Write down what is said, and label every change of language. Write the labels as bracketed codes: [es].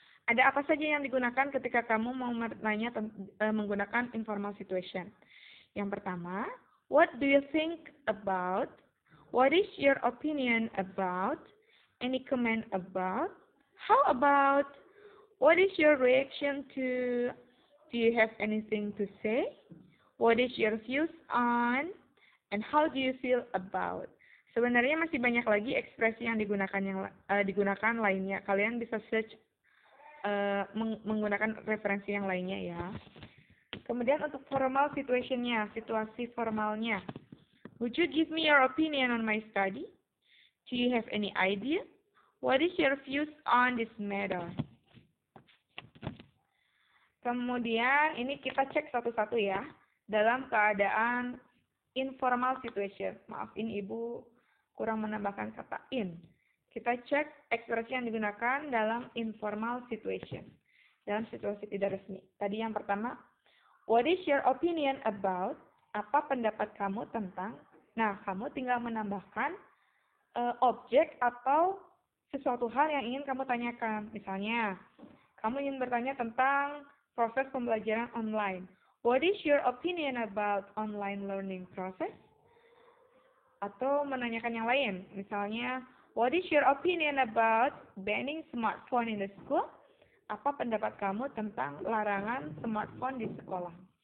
[id] Ada apa saja yang digunakan ketika kamu mau bertanya menggunakan informal situation? [en] Yang pertama, what do you think about? What is your opinion about? Any comment about? How about? What is your reaction to? Do you have anything to say? What is your views on? And how do you feel about? [id] Sebenarnya masih banyak lagi ekspresi yang digunakan lainnya. Kalian bisa search menggunakan referensi yang lainnya ya. Kemudian untuk formal situation-nya, situasi formalnya. [en] Would you give me your opinion on my study? Do you have any idea? What is your views on this matter? [id] Kemudian ini kita cek satu-satu ya. Dalam keadaan informal situation. Maaf, ini Ibu kurang menambahkan kata in. Kita cek ekspresi yang digunakan dalam informal situation. Dalam situasi tidak resmi. Tadi yang pertama, [en] what is your opinion about? [id] Apa pendapat kamu tentang? Nah, kamu tinggal menambahkan objek atau sesuatu hal yang ingin kamu tanyakan. Misalnya, kamu ingin bertanya tentang proses pembelajaran online. [en] What is your opinion about online learning process? [id] Atau menanyakan yang lain. Misalnya, [en] what is your opinion about banning smartphone in the school? [id] Apa pendapat kamu tentang larangan smartphone di sekolah?